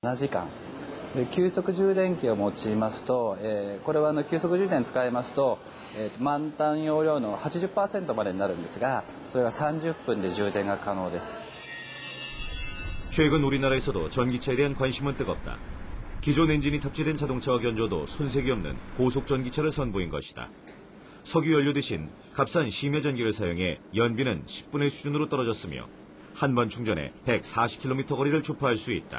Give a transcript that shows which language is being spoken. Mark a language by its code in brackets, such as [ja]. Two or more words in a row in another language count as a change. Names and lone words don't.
[ja] 時間。急速充電器を用いますと、これは急速充電使いますと、満タン容量の 80% までになるんですが、それが30分で充電が可能です。 [ko] 최근 우리나라에서도 전기차에 대한 관심은 뜨겁다. 기존 엔진이 탑재된 자동차와 견줘도 손색이 없는 고속 전기차를 선보인 것이다. 석유 연료 대신 값싼 심야 전기를 사용해 연비는 10분의 수준으로 떨어졌으며 한 번 충전에 140km 거리를 주파할 수 있다.